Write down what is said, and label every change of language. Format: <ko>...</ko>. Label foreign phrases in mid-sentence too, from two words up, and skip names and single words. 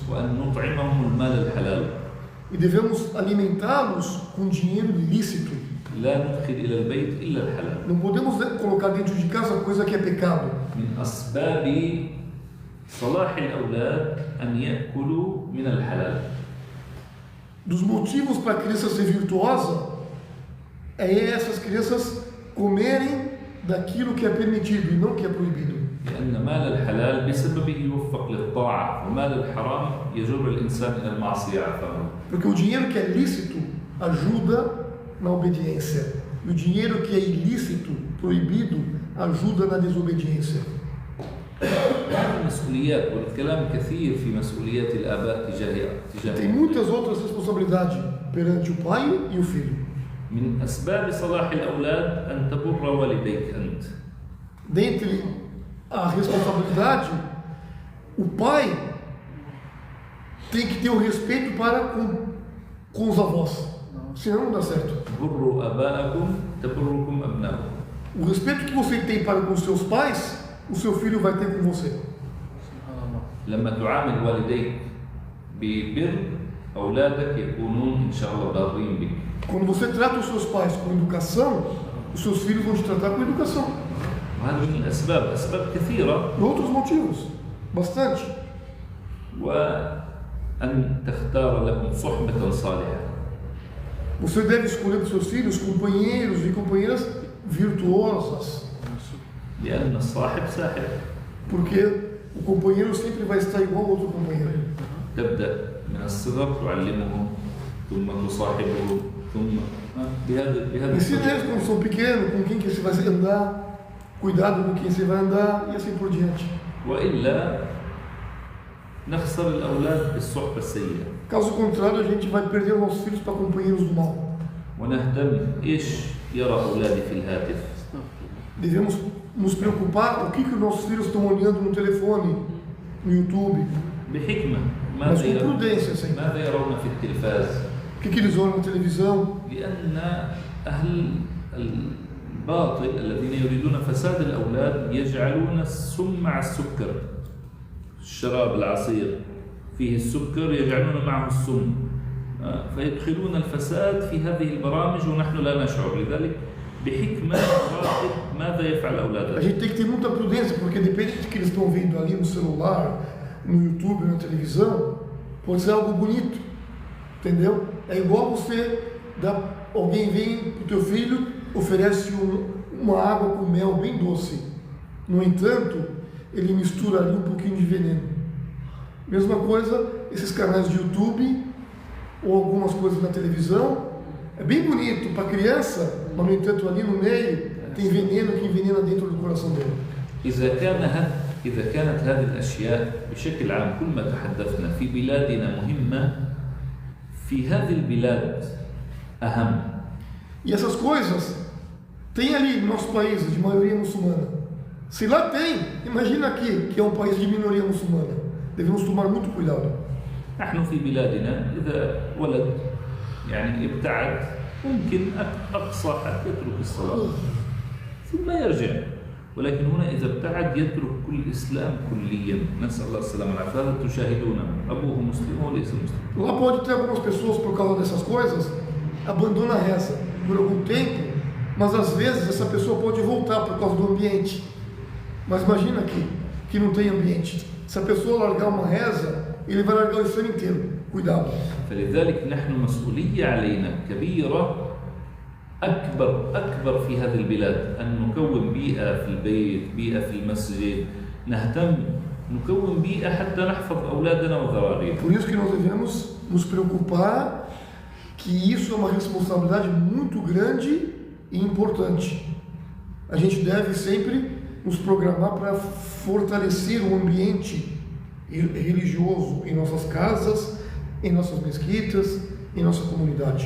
<ar>وأن نطعمهم المال الحلال.</ar> <pt>E devemos alimentá-los com dinheiro ilícito.</pt> <ar>لا ندخل إلى البيت إلا الحلال.</ar> <pt>Não podemos colocar dentro de casa coisa que é pecado.</pt> <ar>من أسباب صلاح الأولاد أن يأكلوا من الحلال.</ar> <pt>Dos motivos para a criança ser virtuosa é essas crianças comerem daquilo que é permitido e não que é proibido.</pt> <ar>لأن مال الحلال بسببه يوفق للطاعة ومال الحرام يجر الإنسان إلى المعصية عفوا.</ar> <pt>Porque o dinheiro que é lícito ajuda na obediência. E o dinheiro que é ilícito, proibido, ajuda na desobediência.</pt> <ar>مسؤوليات والكلام كثير في مسؤوليات الآباء تجاه</ar> <pt>Tem muitas outras responsabilidades perante o pai e o filho.</pt> <ar>من أسباب صلاح الأولاد أن تبر والديك أنت.</ar> <pt>Dentre a responsabilidade, o pai tem que ter o respeito para com os avós, senão não dá certo.</pt> <ar>بروا آباءكم تبركم أبناؤكم.</ar> <pt>O respeito que você tem para com os seus pais, o seu filho vai ter com você.</pt> <ar>لما تعامل والديك ببر أولادك يكونون إن شاء الله بارين بك.</ar> <pt>Quando você trata os seus pais com educação, os seus filhos vão te tratar com educação.</pt> <ar>وهذا من الأسباب أسباب كثيرة.</ar> <pt>Por outros motivos, bastante.</pt> <ar>وأن تختار لهم صحبة صالحة.</ar> <pt>Você deve escolher para os seus filhos companheiros e companheiras virtuosas.</pt> <ar>لأن الصاحب ساحب.</ar> <pt>Porque o companheiro sempre vai estar igual ao outro companheiro.</pt> <ar>تبدأ من الصغر تعلمهم ثم تصاحبهم ثم بهذا</ar> <pt>Ensina eles quando são pequenos, com quem que você vai andar, cuidado com quem você vai andar e assim por diante.</pt> <ar>وإلا نخسر الأولاد بالصحبة السيئة.</ar> <pt>Caso contrário, a gente vai perder os nossos filhos para companheiros do mal.</pt> <ar>ونهتم إيش يرى أولادي في الهاتف.</ar> <pt>Devemos nos preocupar o que os nossos filhos estão olhando no telefone, no YouTube.</pt> <ar>بحكمة.</ar> <pt>Mas com prudência, sim.</pt> <ar>ماذا يرون في التلفاز؟</ar> <pt>O que eles olham na televisão?</pt> <ar>لأن أهل الباطل الذين يريدون فساد الأولاد يجعلون السم مع السكر. الشراب العصير فيه السكر يجعلون معه السم فيدخلون الفساد في هذه البرامج ونحن لا نشعر. لذلك بحكمة نراقب ماذا يفعل</ar> <pt>A</pt> <ar>أولادنا.</ar> <pt>gente tem que ter muita prudência, porque depende do que eles estão vendo ali no celular, no YouTube, na televisão, pode ser algo bonito, entendeu? É igual você, alguém vem para o teu filho, oferece uma água com mel bem doce. No entanto, ele mistura ali um pouquinho de veneno. Mesma coisa, esses canais de YouTube ou algumas coisas na televisão, é bem bonito para criança, mas no entanto ali no meio tem veneno que envenena dentro do coração dele.</pt> <ar>إذا كانت هذه الأشياء بشكل عام كل ما تحدثنا في بلادنا مهمة في هذه البلاد أهم.</ar> <pt>E essas coisas tem ali no nosso país de maioria muçulmana. Se lá tem, imagina aqui que é um país de minoria muçulmana. Devemos tomar muito cuidado.</pt> <ar>نحن في بلادنا إذا ولد يعني ابتعد ممكن أقصى حد يترك الصلاة ثم يرجع. ولكن هنا إذا ابتعد يترك كل الإسلام كليا. نسأل الله السلامة والعافية. تشاهدون أبوه مسلم وليس مسلم.</ar> <pt>Lá pode ter algumas pessoas por causa dessas coisas abandona a reza por algum tempo, mas às vezes essa pessoa pode voltar por causa do ambiente. Mas imagina aqui que não tem ambiente. Se a pessoa largar uma reza, ele vai largar o Islã inteiro. Cuidado.</pt> <ar>فلذلك نحن مسؤولية علينا كبيرة أكبر في هذه البلاد أن نكون بيئة في البيت، بيئة في المسجد، نهتم نكون بيئة حتى نحفظ أولادنا وذرارينا.</ar> <pt>Por isso que nós devemos nos preocupar que isso é uma responsabilidade muito grande e importante. A gente deve sempre nos programar para fortalecer o ambiente religioso em nossas casas, em nossas mesquitas, em nossa comunidade.</pt>